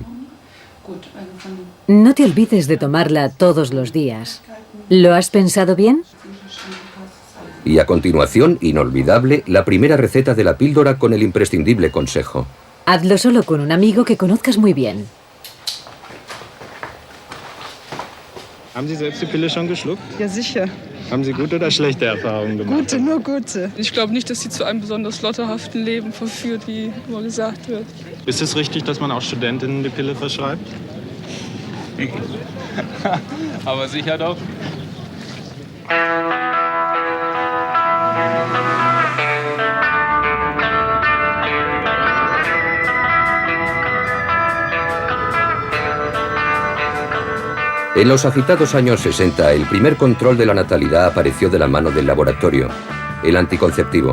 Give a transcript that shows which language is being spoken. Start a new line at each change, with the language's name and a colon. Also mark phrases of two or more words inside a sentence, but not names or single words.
Spanish: No te olvides de tomarla todos los días. ¿Lo has pensado bien? Y a continuación, inolvidable, la primera receta de la píldora con el imprescindible consejo: hazlo solo con un amigo que conozcas muy bien.
German: Haben Sie selbst die Pille schon geschluckt? Ja, sicher. Haben Sie gute oder schlechte Erfahrungen gemacht? Gute, nur gute. Ich glaube nicht, dass sie zu einem besonders lotterhaften Leben verführt, wie immer gesagt wird. Ist es richtig, dass man auch Studentinnen die Pille verschreibt? Aber sicher doch.
Spanish: En los agitados años 60, el primer control de la natalidad apareció de la mano del laboratorio, el anticonceptivo.